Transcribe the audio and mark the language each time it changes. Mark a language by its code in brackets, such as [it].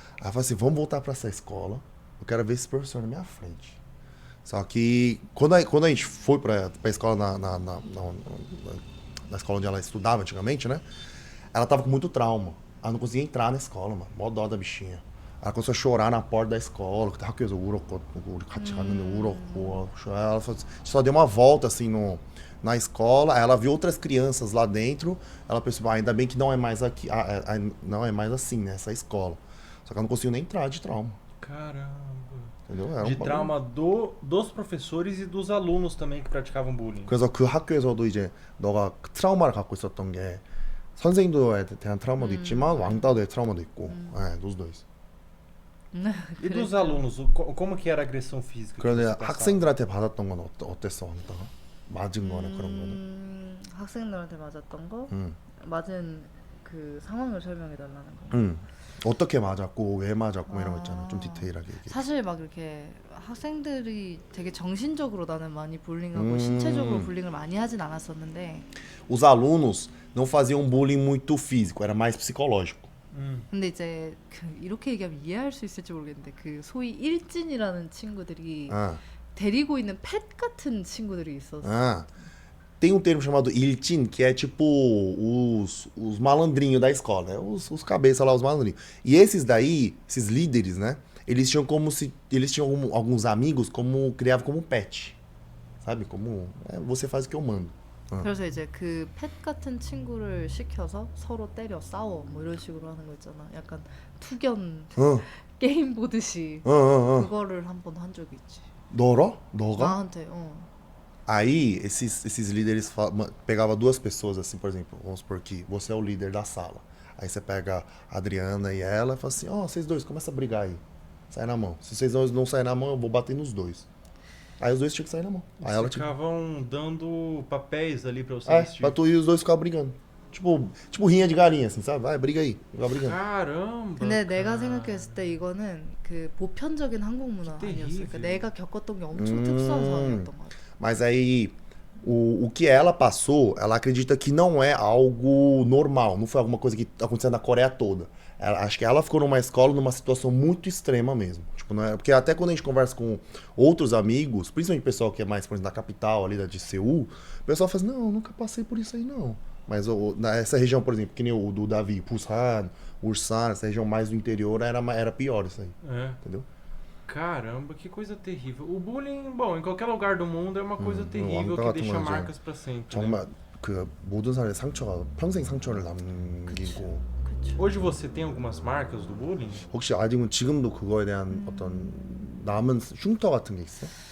[pt] Aí eu falei assim, vamos voltar pra essa escola. Eu quero ver esse professor na minha frente. Só que, quando a gente foi pra escola, na escola onde ela estudava antigamente, né? Ela tava com muito trauma. Ela não conseguia entrar na escola, mano. Mó dó da bichinha. Ela começou a chorar na porta da escola. [ko] 학교에서 울었고, 같이 갔는데 울었고. [pt] Ela só deu uma volta, assim, na escola, ela viu outras crianças lá dentro, ela pensou, ainda bem que não é mais aqui, não é mais assim, né, essa escola. Só que ela não conseguiu nem entrar de trauma. Caramba. Entendeu? Era de trauma dos professores e dos alunos também que praticavam bullying. [ko] 그래서 그 학교에서도 이제 너가 트라우마를 갖고 있었던 게 선생님들에 대한 트라우마도 있지만 왕따도의 트라우마도 있고, [pt] dos dois. E dos alunos, como que era a agressão física? [ko] 그런데 학생들한테 받았던 건 어땠어, 왕따가? 맞은 거나 그런 거는? 학생들한테 맞았던 거? 맞은 그 상황을 설명해 달라는 거. 어떻게 맞았고 왜 맞았고 이런 거 있잖아. 좀 디테일하게 얘기해. 사실 막 이렇게 학생들이 되게 정신적으로 나는 많이 불링하고 신체적으로 불링을 많이 하진 않았었는데 [pt] Os alunos não faziam bullying muito físico, era mais psicológico. [ko] 근데 이제 이렇게 얘기하면 이해할 수 있을지 모르겠는데 그 소위 일진이라는 친구들이 데리고 있는 펫 같은 친구들이 있었어. [pt] Tem um termo chamado iltin, que é tipo os malandrinhos da escola, né? Os cabeças lá, os malandrinhos. E esses daí, esses líderes, né? Eles tinham alguns amigos criavam como pet. Sabe? Como você faz o que eu mando. [ko] 그래서 이제 그 펫 같은 친구를 시켜서 서로 때려 싸워 뭐 이런 식으로 하는 거 있잖아. 약간 투견 게임 보듯이 그거를 한번 한 적이 있지. 너가? 나한테. [pt] Aí, esses líderes pegavam 2 pessoas, assim, por exemplo, vamos supor que você é o líder da sala. Aí você pega a Adriana e ela e fala assim, vocês dois, começa a brigar aí. Sai na mão. Se vocês não saírem na mão, eu vou bater nos dois. Aí os dois tinham que sair na mão. Aí ela ficavam dando papéis ali pra você vestir. Pra tu e os dois ficavam brigando. Tipo rinha de galinha, assim, sabe? Vai, briga aí. Vai brigando. Caramba. [ko] 근데 내가 생각했을 때 이거는 그 보편적인 한국 문화 아니었어. 그러니까 내가 겪었던 게 엄청 특수한 상황이었던 것 같아. [pt] Mas aí, o que ela passou, ela acredita que não é algo normal. Não foi alguma coisa que aconteceu na Coreia toda. Acho que ela ficou numa escola numa situação muito extrema mesmo. Tipo, não é, porque até quando a gente conversa com outros amigos, principalmente o pessoal que é mais, por exemplo, da capital ali, de Seul, o pessoal fala assim, não, nunca passei por isso aí não. Mas nessa região, por exemplo, que nem o do Davi, Busan, Ulsan, essa região mais do interior, era pior isso aí. Entendeu? Caramba, que coisa terrível. O bullying, bom, em qualquer lugar do mundo é uma coisa terrível [ko] 왕따 [pt] que [ko] 같은 [pt] deixa [ko] 건 이제 [pt] marcas pra sempre. [ko] 정말 그 모든 사람의 상처가 평생 상처를 남기고 그쵸. [pt] Hoje você tem algumas marcas do bullying? [ko] 혹시 아직은 지금도 그거에 대한 어떤 남은 흉터 같은 게 있어?